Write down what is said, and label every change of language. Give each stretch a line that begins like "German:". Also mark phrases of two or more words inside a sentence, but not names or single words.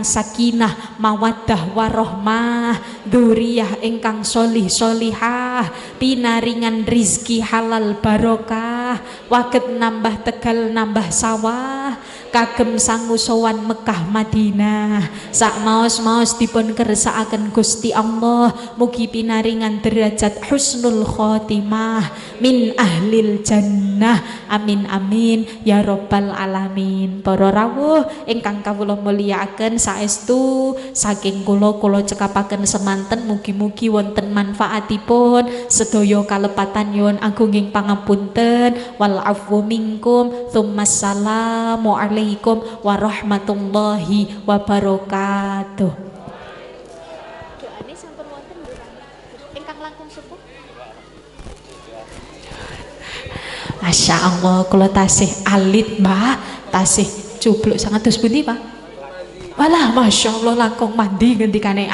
Arabic: سكينة، مودة ورحمة,
Javanese: dzurriyyah ingkang sholih sholihah, berkah, pinaringan rizki halal barokah, waget nambah Tegal nambah sawah, kagem sangu sowan Mekah Madinah, sak maos-maos dipun kersakaken Gusti Allah, mugi pinaringan derajat
Arabic: حسن الخاتمة من أهل الجنة، آمين آمين يا رب العالمين.
Javanese: Para rawuh ingkang kawula mulyakaken, saestu saking kula cekapaken semanten, mugi-mugi wonten manfaatipun, sedaya kalepatan nyuwun agunging pangapunten,
Arabic: والعفو منكم، ثم السلام عليكم ورحمة الله وبركاته.
Javanese: Doane sampun wonten ingkang langkung sepuh.
Arabic: ما شاء الله,
Javanese: kula tasih alit Mbah, tasih cubluk sangat terus pundi Pak? Walah,
Arabic: ما شاء الله
Javanese: langkung mandi ngendikane.